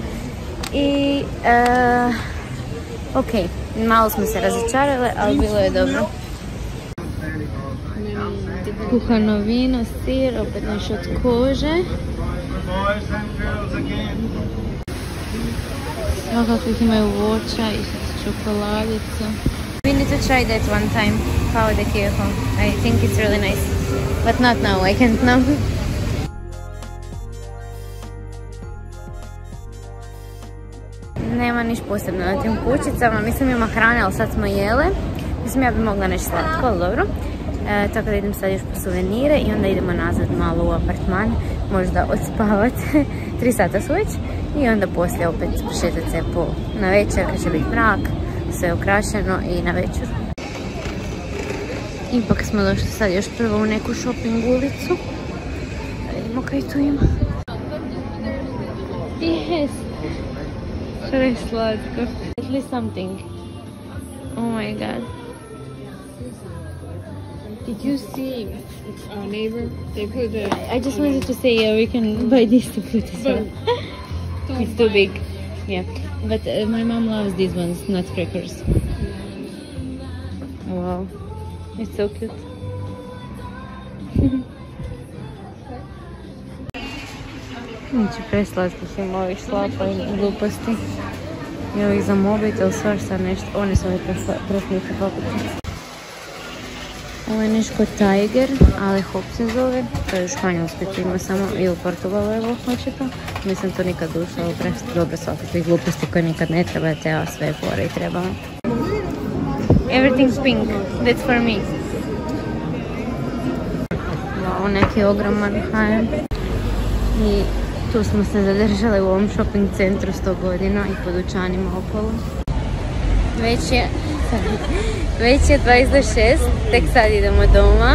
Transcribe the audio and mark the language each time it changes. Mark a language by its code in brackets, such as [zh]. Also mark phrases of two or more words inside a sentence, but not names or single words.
[hr] I ok, malo smo se razočarale, ali bilo je dobro. Kuhano vino, sir, opet nešto od kože. Svakakvih imaju voća i čokoladica. [en] We need to try that one time, [pt] pao de quejo. [en] I think it's really nice. But not now, I can't now. [hr] Nema niš posebno na tim kućicama, mislim ima hrane, ali sad smo jele. Mislim ja bi mogla nešto slatko, ali dobro. Tako da idem sad još po suvenire i onda idemo nazad malo u apartman, možda odspavat. 3 sata su već i onda poslije opet šetat se po na večer kad će biti mrak, sve ukrašeno i na večer. Ipak smo došli sad još prvo u neku shopping ulicu. Da vidimo kaj tu ima. Yes! Što je slatko. [en] At least something. Oh my god. Did you see Our neighbor, they put the... I just wanted to say, yeah, we can buy this to put as well. It's too big. Yeah. But my mom loves these ones, nutcrackers. Wow. It's so cute. [hr] Znači, preslatkih ima ovih slapa i gluposti. I ovih za mobitel, svašta nešto. One su ove preslike papuče. Ovo je nešto Tiger, ali hop se zove. To je u Španjolskoj, tu ima samo i u Portugalu, evo, očito. Nisam to nikad ušla, ovo dobro svakakvih gluposti koje nikad ne trebate, a sve fore i trebamo. [en] Everything's pink, that's for me. [hr] Wow, neki ogroman H&M. I tu smo se zadržali u ovom shopping centru 100 godina i po dućanima okolo. Već je 20 do 6, tek sad idemo doma.